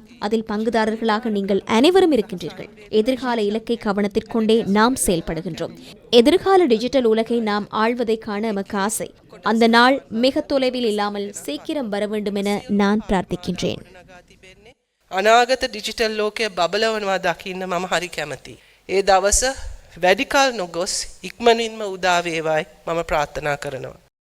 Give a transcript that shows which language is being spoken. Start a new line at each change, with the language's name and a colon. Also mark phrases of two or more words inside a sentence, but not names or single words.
Tamil: அதில் பங்குதாரர்களாக நீங்கள் அனைவரும் இருக்கின்றீர்கள். எதிர்கால இலக்கை கவனத்திற்கொண்டே நாம் செயல்படுகின்றோம். எதிர்கால டிஜிட்டல் உலகை நாம் ஆள்வதை காண எமக்கு ஆசை. அந்த நாள் மிக தொலைவில் இல்லாமல் சீக்கிரம் வர வேண்டும் என நான் பிரார்த்திக்கின்றேன்.
Sinhala: අනාගත ඩිජිටල් ලෝකය බබලවනවා දකින්න මම හරි කැමතියි. ඒ දවස වැඩි කල නොගොස් ඉක්මනින්ම උදා වේවායි මම ප්‍රාර්ථනා කරනවා.